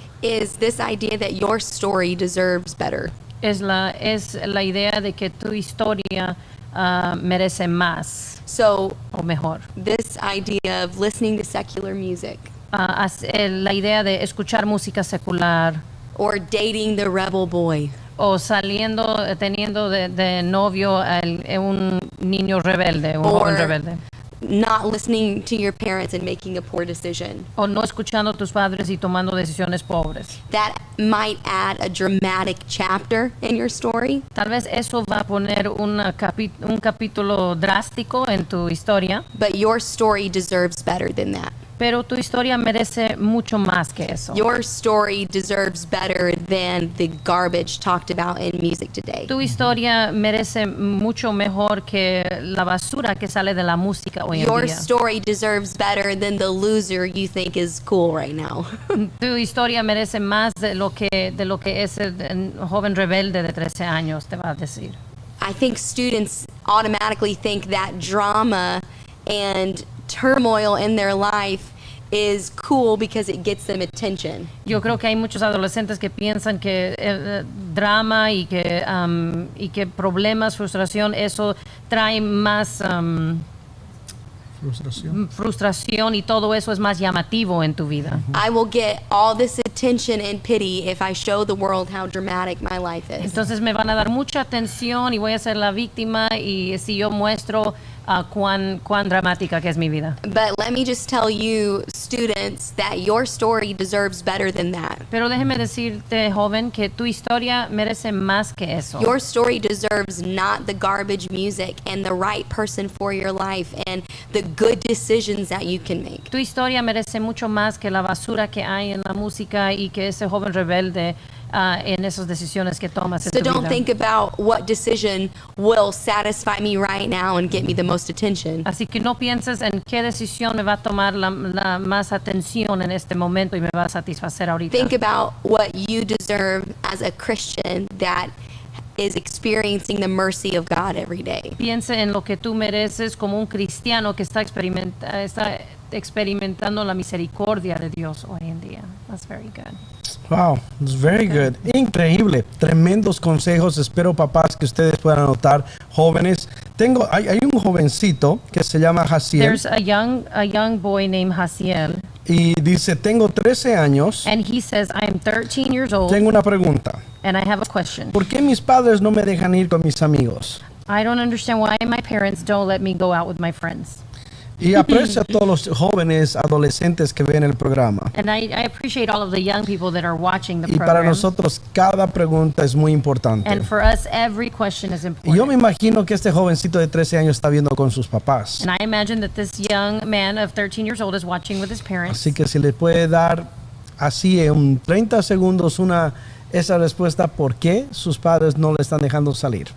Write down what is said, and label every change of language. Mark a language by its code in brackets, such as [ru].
[en] is this idea that your story deserves better. [es] Es la idea de que tu historia merece más o mejor. [en] This idea of listening to secular music, [es] la idea de escuchar música secular, [en] or dating the rebel boy, [es] o teniendo de novio un niño rebelde, un joven rebelde. [en] Not listening to your parents and making a poor decision. [es] O no escuchando a tus padres y tomando decisiones pobres. [en] That might add a dramatic chapter in your story. [es] Tal vez eso va a poner un capítulo drástico en tu historia. [en] But your story deserves better than that. [es] Pero tu historia merece mucho más que eso. [en] Your story deserves better than the garbage talked about in music today. [es] Tu historia merece mucho mejor que la basura que sale de la música hoy en día. [en] Your story deserves better than the loser you think is cool right now. [es] Tu historia merece más de lo que es el joven rebelde de 13 años te va a decir. [en] I think students automatically think that drama and turmoil in their life is cool because it gets them attention. [es] Yo creo que hay muchos adolescentes que piensan que el drama y que problemas, frustración, eso trae más frustración y todo eso es más llamativo en tu vida. [en] I will get all this attention and pity if I show the world how dramatic my life is. [es] Entonces me van a dar mucha atención y voy a ser la víctima y si yo muestro cuán dramática que es mi vida. [en] But let me just tell you, students, that your story deserves better than that. [es] Pero déjeme decirte, joven, que tu historia merece más que eso. [en] Your story deserves not the garbage music and the right person for your life and the good decisions that you can make. [es] Tu historia merece mucho más que la basura que hay en la música y que ese joven rebelde en esas decisiones que tomas en tu vida. [en] So don't think about what decision will satisfy me right now and get me the most attention. [es] Así que no pienses en qué decisión me va a tomar la más atención en este momento y me va a satisfacer ahorita. [en] Think about what you deserve as a Christian that is experiencing the mercy of God every day. [es] Piense en lo que tú mereces como un cristiano que está experimentando la misericordia de Dios hoy en día. [en] That's very good. Wow, it's very good. [es] Increíble, tremendos consejos. Espero, papás, que ustedes puedan anotar. Jóvenes, hay un jovencito que se llama Jaciel. [en] There's a young boy named Jaciel. [es] Y dice, tengo 13 años. [en] And he says, I am 13 years old. [es] Tengo una pregunta. [en] And I have a question. [es] ¿Por qué mis padres no me dejan ir con mis amigos? [en] I don't understand why my parents don't let me go out with my friends. [es] Y aprecio a todos los jóvenes adolescentes que ven el programa. [en] And I appreciate all of the young people that are watching the [es] Y [en] program. [es] para nosotros cada pregunta es muy importante. [en] And for us, every question is [es] Y [en] important. [es] yo me imagino que este jovencito de 13 años está viendo con sus papás. [en] And I imagine that this young man of 13 years old is watching with his parents. [es] Así que si le puede dar así en 30 segundos esa respuesta por qué sus padres no le están dejando salir.